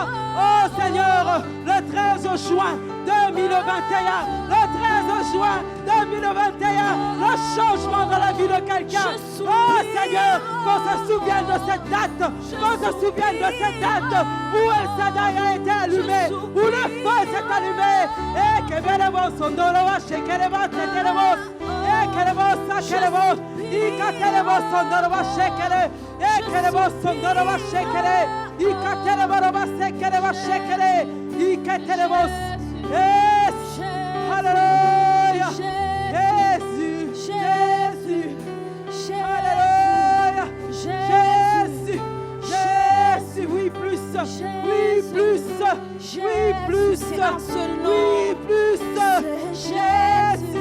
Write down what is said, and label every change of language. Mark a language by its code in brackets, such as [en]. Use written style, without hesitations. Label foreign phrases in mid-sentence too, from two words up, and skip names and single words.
[fr] Oh Seigneur, le 13 juin 2021, le 13 juin 2021, le changement dans la vie de quelqu'un. Oh Seigneur, qu'on se souvienne de cette date, qu'on se souvienne de cette date où El Shaddai a été allumé, où le feu s'est allumé. Et que veremos, ondorova, shekeremos, tekeremos, et keremos, sakeremos, ikateremos, ondorova, shekere, et keremos, ondorova, shekere, ikateremos, sekeremos, shekere, ikateremos. Yes! Alléluia! Jésus! Jésus! Alléluia! Jésus! Jésus! Oui, plus! Oui, plus! Oui, plus! Oui, plus! Jésus!